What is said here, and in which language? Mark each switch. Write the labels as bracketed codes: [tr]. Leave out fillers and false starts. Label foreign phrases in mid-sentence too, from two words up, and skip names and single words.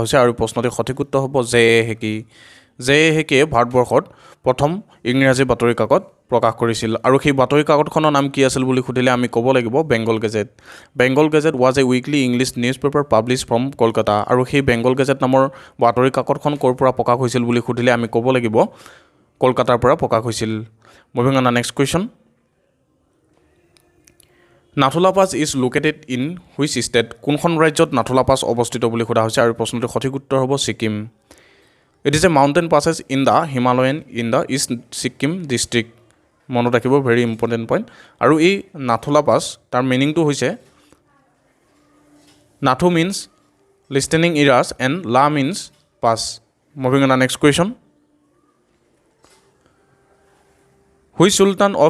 [as] হৈছে আৰু প্ৰশ্নটিৰ সঠিক উত্তৰ হ'ব জে হেকিয়ে ভাৰতবৰ্ষত প্ৰথম ইংৰাজী বাতৰি কাকত প্ৰকাশ কৰিছিল আৰু সেই বাতৰি কাকতখনৰ নাম কি আছিল বুলি সুধিলে আমি ক'ব লাগিব বেংগল গেজেট [en] was a weekly English news paper published from Kolkata [as] আৰু সেই বেংগল গেজেট নামৰ বাতৰি কাকতখন ক'ৰ পৰা প্ৰকাশ হৈছিল বুলি সুধিলে আমি ক'ব লাগিব কলকাতাৰ পৰা প্ৰকাশ হৈছিল [en] moving on the next question Nathula pass is located in which state [as] কোনখন ৰাজ্যত নাথুলা পাছ অৱস্থিত বুলি সোধা হৈছে আৰু প্ৰশ্নটোৰ সঠিক উত্তৰ হ'ব ছিকিম [en] it is a mountain passes in the Himalayan in the East Sikkim district [as] মনত ৰাখিব [en] very important point [as] আৰু এই নাথুলা পাছ তাৰ মিনিংটো হৈছে [en] Nathu means listening ears and La means pass moving on the next question which Sultan of